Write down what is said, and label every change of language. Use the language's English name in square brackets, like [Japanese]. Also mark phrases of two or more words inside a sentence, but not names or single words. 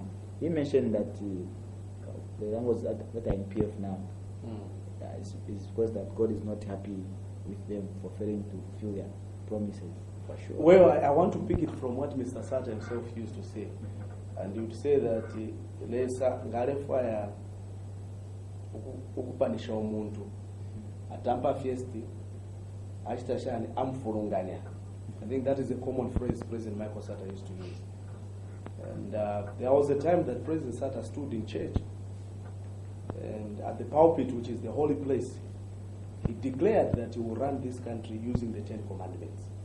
[English] He mentioned that the language that are in PF now is because that God is not happy with them for failing to fulfill their promises. For sure. Well, I want to pick it from what Mr. Sata himself used to say. And he would say that [Bemba] lesa ngalefaya ukupanisha umuntu atampa fiesti achitashani amfurunganya. [English] I think that is a common phrase President Michael Sata used to use. And there was a time that President Sata stood in church, and at the pulpit, which is the holy place, he declared that he will run this country using the 10 Commandments.